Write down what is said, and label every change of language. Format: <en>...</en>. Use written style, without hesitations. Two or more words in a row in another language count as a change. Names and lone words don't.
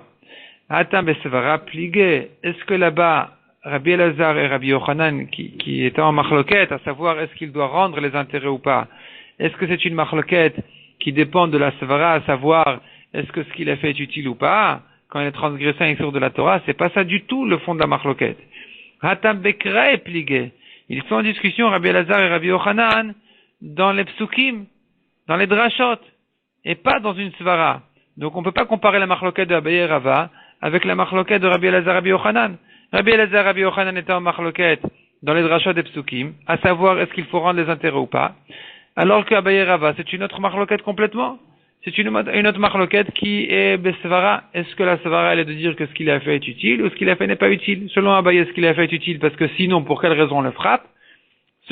<fr>Attends, mais ça va rappliquer. Est-ce que là-bas, Rabbi Elazar et Rabbi Yochanan, qui étaient en marloquette, à savoir est-ce qu'il doit rendre les intérêts ou pas, est-ce que c'est une marloquette qui dépend de la svara, à savoir est-ce que ce qu'il a fait est utile ou pas, quand il a transgressé un issur de la Torah, c'est pas ça du tout le fond de la marloquette. Attends, bekra est plié. Ils sont en discussion, Rabbi Elazar et Rabbi Yochanan, dans les psukim, dans les drashot, et pas dans une svara. Donc on peut pas comparer la marloquette de Abaye et Rava avec la marloquette de Rabbi Elazar et Rabbi Yochanan. Rabbi Elazar et Rabbi Yochanan étaient en marloquette dans les drachot des psukim, à savoir est-ce qu'il faut rendre les intérêts ou pas, alors que Abaye et Rava, c'est une autre marloquette complètement. C'est une autre marloquette qui est besvara. Est-ce que la svara, elle est de dire que ce qu'il a fait est utile ou ce qu'il a fait n'est pas utile? Selon Abaye, ce qu'il a fait est utile parce que sinon, pour quelle raison on le frappe?</fr>